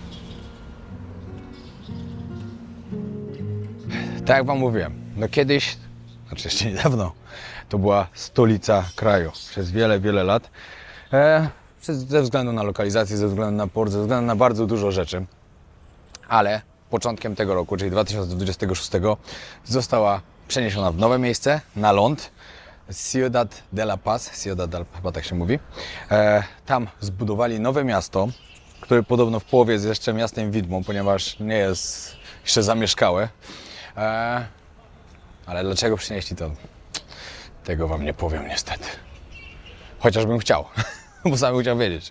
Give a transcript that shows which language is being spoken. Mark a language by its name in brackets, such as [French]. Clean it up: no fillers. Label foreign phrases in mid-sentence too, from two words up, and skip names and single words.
[Polish] Tak jak wam mówiłem, no kiedyś, znaczy jeszcze niedawno, to była stolica kraju przez wiele, wiele lat. Ze względu na lokalizację, ze względu na port, ze względu na bardzo dużo rzeczy. Ale początkiem tego roku, czyli 2026, została przeniesiona w nowe miejsce, na ląd. Ciudad de la Paz, chyba tak się mówi. Tam zbudowali nowe miasto, które podobno w połowie jest jeszcze miastem widmą, ponieważ nie jest jeszcze zamieszkałe. Ale dlaczego przynieśli to? Tego wam nie powiem niestety. Chociażbym chciał, bo sam bym chciał wiedzieć.